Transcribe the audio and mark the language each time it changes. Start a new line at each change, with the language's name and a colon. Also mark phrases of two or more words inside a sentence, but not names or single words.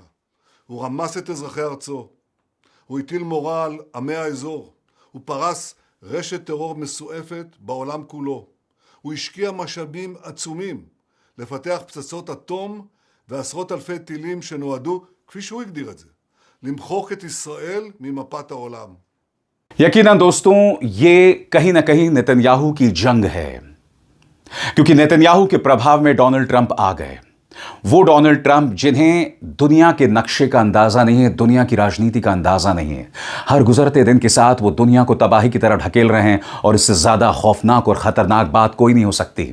Hebrew: הוא רמס את אזרחי ארצו, הוא הטיל מורא על עמי האזור, הוא פרס רשת טרור מסועפת בעולם כולו. הוא השקיע משאבים עצומים לפתח פצצות אטום ועשרות אלפי טילים שנועדו, כפי שהוא הגדיר את זה, למחוק את ישראל ממפת העולם.
Hindi: यकीनन दोस्तों ये कहीं ना कहीं नेतन्याहू की जंग है, क्योंकि नेतन्याहू के प्रभाव में डोनाल्ड ट्रंप आ गए। वो डोनाल्ड ट्रंप जिन्हें दुनिया के नक्शे का अंदाजा नहीं है, दुनिया की राजनीति का अंदाजा नहीं है। हर गुजरते दिन के साथ वो दुनिया को तबाही की तरह ढकेल रहे हैं और इससे ज्यादा खौफनाक और खतरनाक बात कोई नहीं हो सकती।